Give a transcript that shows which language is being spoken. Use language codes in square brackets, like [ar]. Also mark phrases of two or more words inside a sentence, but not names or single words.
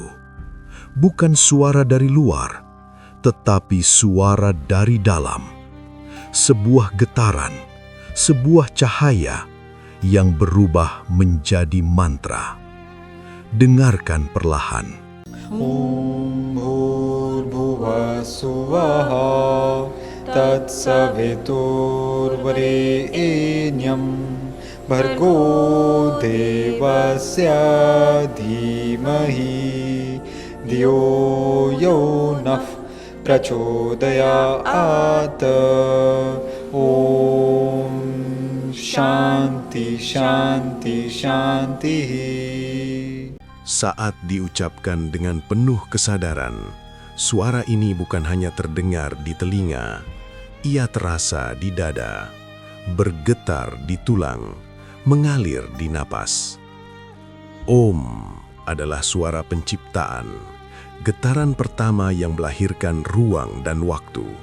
[id] Bukan suara dari luar, tetapi suara dari dalam. Sebuah getaran, sebuah cahaya yang berubah menjadi mantra. Dengarkan perlahan. [sa] Om Bhurbhuvah Suvah Tatsaviturvarenyam Bhargo Devasya Dhimahi Dhiyo Yo Nah Prachodayat. Om Shanti Shanti Shanti. [id] Saat diucapkan dengan penuh kesadaran, suara ini bukan hanya terdengar di telinga, ia terasa di dada, bergetar di tulang, mengalir di napas. Om adalah suara penciptaan, getaran pertama yang melahirkan ruang dan waktu.